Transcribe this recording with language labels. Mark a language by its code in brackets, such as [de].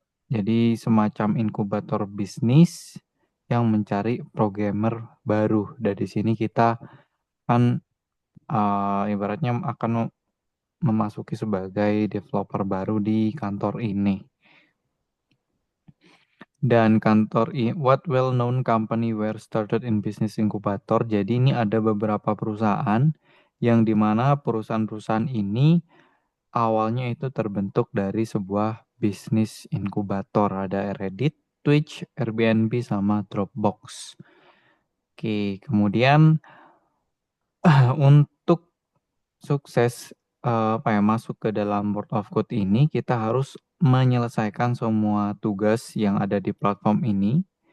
[id] Jadi semacam inkubator bisnis yang mencari programmer baru. Dari sini kita kan ibaratnya akan memasuki sebagai developer baru di kantor ini. [en] Dan what well-known company were started in business incubator. [id] Jadi ini ada beberapa perusahaan yang dimana perusahaan-perusahaan ini awalnya itu terbentuk dari sebuah bisnis inkubator. Ada Reddit, Twitch, Airbnb, sama Dropbox. Oke, kemudian untuk sukses apa ya, masuk ke dalam World of Code ini, kita harus menyelesaikan semua tugas yang ada di platform ini.